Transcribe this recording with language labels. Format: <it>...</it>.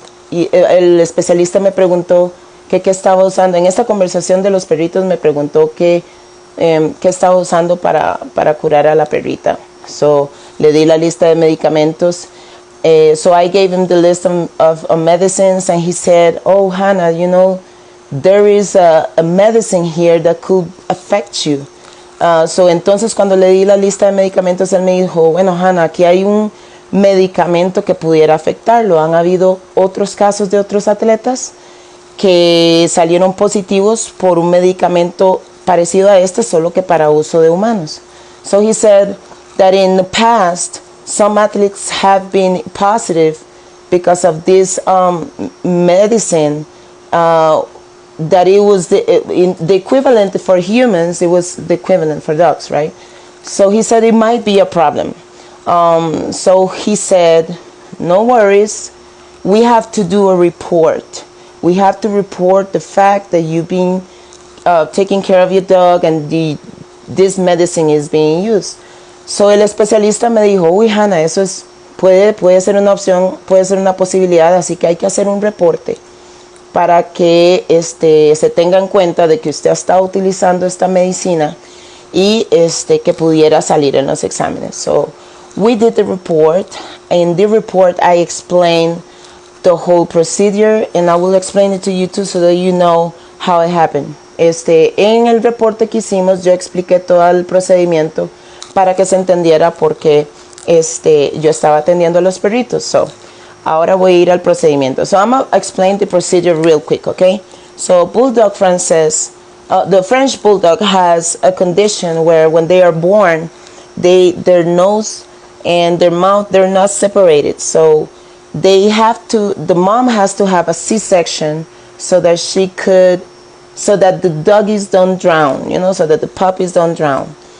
<es>Y el especialista me preguntó qué estaba usando. En esta conversación de los perritos me preguntó qué estaba usando para curar a la perrita. So le di la lista de medicamentos.</es> <en>So I gave him the list of medicines, and he said, "Oh, Hannah, there is a medicine here that could affect you."</en> <es>So entonces cuando le di la lista de medicamentos, él me dijo, "Bueno, Hannah, aquí hay un medicamento que pudiera afectarlo. Han habido otros casos de otros atletas que salieron positivos por un medicamento parecido a este, solo que para uso de humanos.</es> <en>So he said that in the past, some athletes have been positive because of this medicine, that it was the equivalent for humans, it was the equivalent for dogs, right? So he said it might be a problem. So he said, no worries, we have to do a report. We have to report the fact that you've been taking care of your dog and this medicine is being used.</en> <es>So el especialista me dijo, uy, Hanna, eso es, puede ser una opción, puede ser una posibilidad, así que hay que hacer un reporte para que se tenga en cuenta de que usted ha estado utilizando esta medicina y que pudiera salir en los exámenes.</es> <en>So we did the report. In the report I explained the whole procedure, and I will explain it to you too so that you know how it happened.</en> <es>En el reporte que hicimos yo expliqué todo el procedimiento para que se entendiera por qué yo estaba atendiendo a los perritos. So, ahora voy a ir al procedimiento.</es> <en>So I'm going to explain the procedure real quick, okay? So Bulldog Frances, the French Bulldog has a condition where when they are born, their nose and their mouth, they're not separated. So the mom has to have a C-section so that so that the doggies don't drown, so that the puppies don't drown.</en>